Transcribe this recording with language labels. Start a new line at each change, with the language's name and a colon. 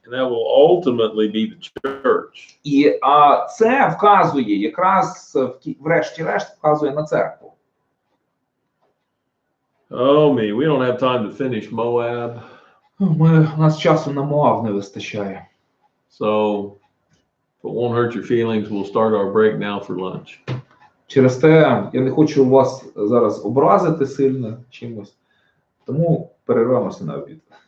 English: And that will ultimately be the church.
Ukrainian: І це вказує, якраз врешті-решт вказує на церкву.
English: Oh me, we don't have time to finish Moab.
Ukrainian: У нас часу на Моав не вистачає.
English: So if it won't hurt your feelings, we'll start our break now for lunch.
Ukrainian: Через те я не хочу вас зараз образити сильно чимось, тому перервемося на обід.